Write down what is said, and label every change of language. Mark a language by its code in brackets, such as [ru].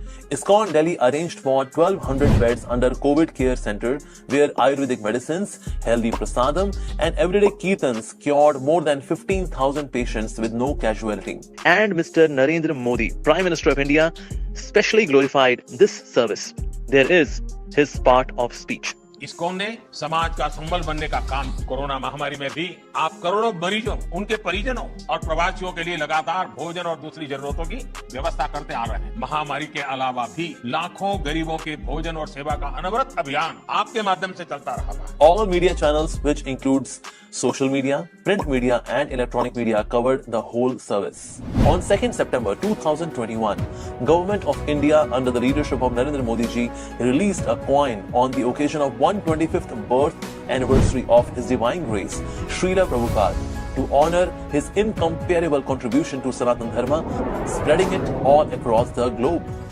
[en] ISKCON Delhi arranged for 1,200 beds under COVID care center, where Ayurvedic medicines, healthy prasadam and everyday kirtans cured more than 15,000 patients with no casualty. And Mr. Narendra Modi, Prime Minister of India, specially glorified this service. There is his part of speech. [hi] ISKCON ने समाज का संबल बनने का काम, corona महामारी में भी आप करोड़ों मरीजों, उनके परिजनों और प्रवासियों के लिए लगातार भोजन और दूसरी जरूरतों की व्यवस्था करते आ रहे हैं। महामारी के अलावा भी लाखों गरीबों के भोजन और सेवा का अनवरत अभियान आपके माध्यम से चलता रहा है। [en] All media channels, which includes social media, print media and electronic media, covered the whole service. On 2nd September 2021, Government of India under the leadership of Narendra Modi ji released a coin on the occasion of 125th birth anniversary of His Divine Grace, Srila Prabhupada, to honor his incomparable contribution to Sanatana Dharma, spreading it all across the globe.